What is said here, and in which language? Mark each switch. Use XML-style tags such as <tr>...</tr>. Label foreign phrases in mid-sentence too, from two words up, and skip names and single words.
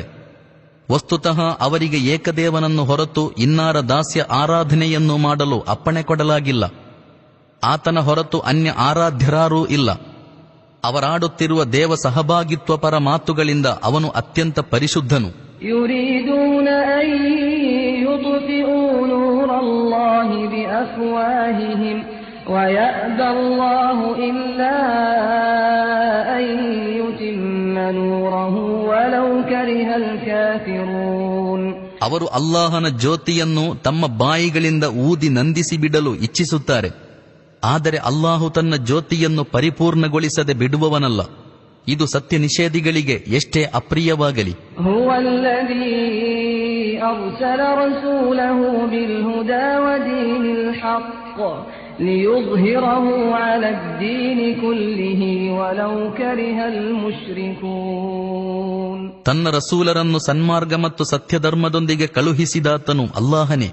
<kn>ವಸ್ತುತಃ ಅವರಿಗೆ ಏಕದೇವನನ್ನು ಹೊರತು ಇನ್ನಾರ ದಾಸ್ಯ ಆರಾಧನೆಯನ್ನು ಮಾಡಲು ಅಪ್ಪಣೆ ಕೊಡಲಾಗಿಲ್ಲ. ಆತನ ಹೊರತು ಅನ್ಯ ಆರಾಧ್ಯರಾರೂ ಇಲ್ಲ. ಅವರಾಡುತ್ತಿರುವ ದೇವ ಸಹಭಾಗಿತ್ವ ಪರ ಮಾತುಗಳಿಂದ ಅವನು ಅತ್ಯಂತ ಪರಿಶುದ್ಧನು.</kn> <ar>يريدون أن يطفئوا نور الله بأفواههم ويأبى الله إلا أن يتم نوره ولو كره الكافرون.</ar> <kn>ಅವರು ಅಲ್ಲಾಹನ ಜ್ಯೋತಿಯನ್ನು ತಮ್ಮ ಬಾಯಿಗಳಿಂದ ಊದಿ ನಂದಿಸಿ ಬಿಡಲು ಇಚ್ಛಿಸುತ್ತಾರೆ. ಆದರೆ ಅಲ್ಲಾಹು ತನ್ನ ಜ್ಯೋತಿಯನ್ನು ಪರಿಪೂರ್ಣಗೊಳಿಸದೆ ಬಿಡುವವನಲ್ಲ. ಇದು ಸತ್ಯ ನಿಷೇಧಿಗಳಿಗೆ ಎಷ್ಟೇ ಅಪ್ರಿಯವಾಗಲಿ. ತನ್ನ ರಸೂಲರನ್ನು ಸನ್ಮಾರ್ಗ ಮತ್ತು ಸತ್ಯಧರ್ಮದೊಂದಿಗೆ ಕಳುಹಿಸಿದಾತನು ಅಲ್ಲಾಹನೇ.</kn>